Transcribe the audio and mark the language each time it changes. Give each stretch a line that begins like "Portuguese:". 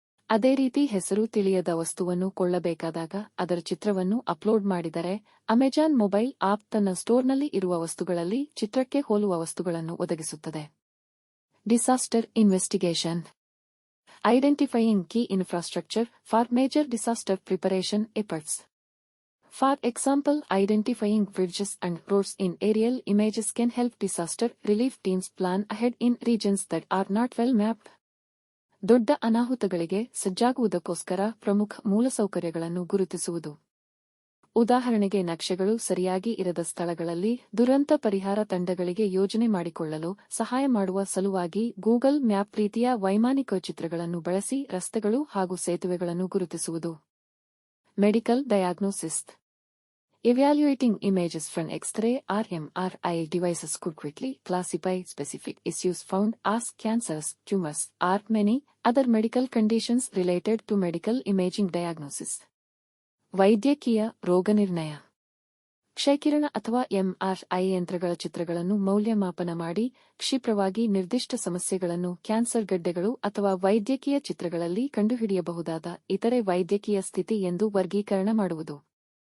Kannada: ಅದೇ ರೀತಿ ಹೆಸರು ತಿಳಿಯದ ವಸ್ತುವನ್ನು ಕೊಳ್ಳಬೇಕಾದಾಗ ಅದರ ಚಿತ್ರವನ್ನು ಅಪ್ಲೋಡ್ ಮಾಡಿದರೆ ಅಮೆಜಾನ್ ಮೊಬೈಲ್ ಆಪ್ ತನ್ನ ಸ್ಟೋರ್ನಲ್ಲಿ ಇರುವ ವಸ್ತುಗಳಲ್ಲಿ ಚಿತ್ರಕ್ಕೆ ಹೋಲುವ ವಸ್ತುಗಳನ್ನು ಒದಗಿಸುತ್ತದೆ.
English: Disaster investigation. Identifying key infrastructure for major disaster preparation efforts. For example, identifying bridges and roads in aerial images can help disaster relief teams plan ahead in regions that are not well mapped.
Kannada: ದೊಡ್ಡ ಅನಾಹುತಗಳಿಗೆ ಸಜ್ಜಾಗುವುದಕ್ಕೋಸ್ಕರ ಪ್ರಮುಖ ಮೂಲಸೌಕರ್ಯಗಳನ್ನು ಗುರುತಿಸುವುದು. ಉದಾಹರಣೆಗೆ ನಕ್ಷೆಗಳು ಸರಿಯಾಗಿ ಇರದ ಸ್ಥಳಗಳಲ್ಲಿ ದುರಂತ ಪರಿಹಾರ ತಂಡಗಳಿಗೆ ಯೋಜನೆ ಮಾಡಿಕೊಳ್ಳಲು ಸಹಾಯ ಮಾಡುವ ಸಲುವಾಗಿ ಗೂಗಲ್ ಮ್ಯಾಪ್ ರೀತಿಯ ವೈಮಾನಿಕ ಚಿತ್ರಗಳನ್ನು ಬಳಸಿ ರಸ್ತೆಗಳು ಹಾಗೂ ಸೇತುವೆಗಳನ್ನು ಗುರುತಿಸುವುದು.
English: Medical diagnosis. Evaluating images from X-ray or MRI devices could quickly classify specific issues found as cancers, tumors, or many other medical conditions related to medical imaging diagnosis.
Kannada: ವೈದ್ಯಕೀಯ ರೋಗನಿರ್ಣಯ. ಕ್ಷಯಕಿರಣ ಅಥವಾ MRI ಯಂತ್ರಗಳ ಚಿತ್ರಗಳನ್ನು ಮೌಲ್ಯಮಾಪನ ಮಾಡಿ ಕ್ಷಿಪ್ರವಾಗಿ ನಿರ್ದಿಷ್ಟ ಸಮಸ್ಯೆಗಳನ್ನು ಕ್ಯಾನ್ಸರ್ ಗಡ್ಡೆಗಳು ಅಥವಾ ವೈದ್ಯಕೀಯ ಚಿತ್ರಗಳಲ್ಲಿ ಕಂಡುಹಿಡಿಯಬಹುದಾದ ಇತರೆ ವೈದ್ಯಕೀಯ ಸ್ಥಿತಿ ಎಂದು ವರ್ಗೀಕರಣ ಮಾಡುವುದು.